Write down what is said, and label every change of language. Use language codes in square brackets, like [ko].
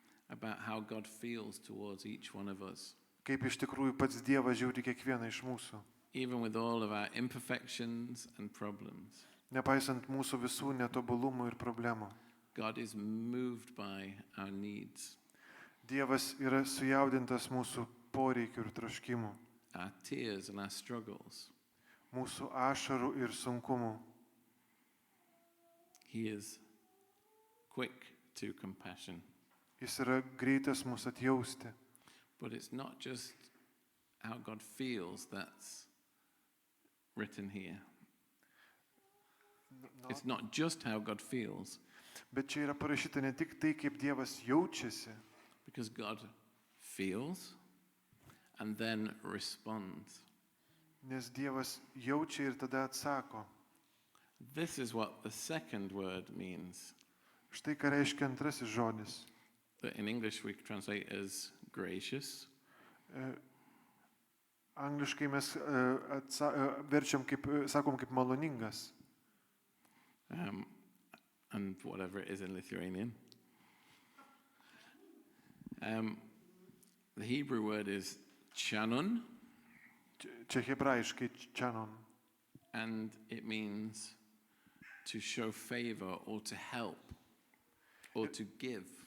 [en] about how God feels towards each one of us. [lt] kaip iš tikrųjų pats Dievas žiūri kiekvieną iš mūsų. [en] Even with all of our imperfections and problems, [lt] Nepaisant mūsų visų netobulumų ir problemų. [en] God is moved by our needs, [lt] Dievas yra sujaudintas mūsų poreikių ir troškimų, [en] our tears and our struggles. [lt] mūsų ašarų ir sunkumų. [en] He is quick to compassion. [lt] Jis yra greitas mūsų atjausti. [en] But it's not just how God feels that's written here. It's not just how God feels, [lt] Bet čia yra parašyta ne tik tai, kaip Dievas jaučiasi, [en] because God feels and then responds. [lt] nes Dievas jaučia ir tada atsako. [en] This is what the second word means, [lt] Štai ką reiškia antrasis žodis. [en] that in English we translate as gracious. [lt] Angliškai mes verčiam kaip, sakom, kaip maloningas. [en] And whatever it is in Lithuanian. The Hebrew word is chanun, [lt] Čia hebrajiškai čanon. [en] and it means to show favor or to help or to give.